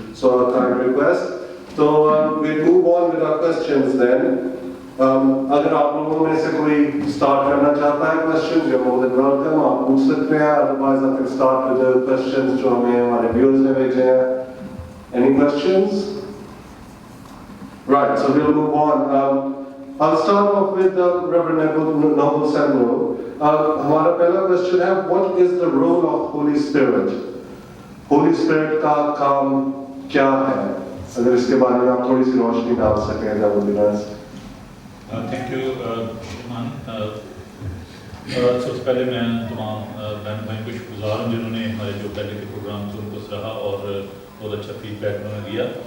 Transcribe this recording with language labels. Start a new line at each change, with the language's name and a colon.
English: So kind request. तो we move on with our questions then.
Hindi: अगर आप लोगों में से कोई स्टार्ट करना चाहता है क्वेश्चन,
English: जो more than welcome,
Hindi: आप पूछ सकते हैं।
English: otherwise I can start with the questions
Hindi: जो हमें हमारे व्यूअर्स ने भेजे हैं।
English: Any questions? Right, so we'll move on. I'll start off with Reverend Noble Samuel.
Hindi: हमारा पहला क्वेश्चन है,
English: what is the role of Holy Spirit?
Hindi: Holy Spirit का काम क्या है? अगर इसके बारे में आप थोड़ी सी रोशनी डाल सकें,
English: that would be nice. Thank you, Shimon.
Hindi: सबसे पहले मैं तमाम बहन भाई को शुक्रगुजार हूँ जिन्होंने हमारे जो पहले के प्रोग्राम थे उनको सराहा और बहुत अच्छा फीडबैक उन्होंने दिया।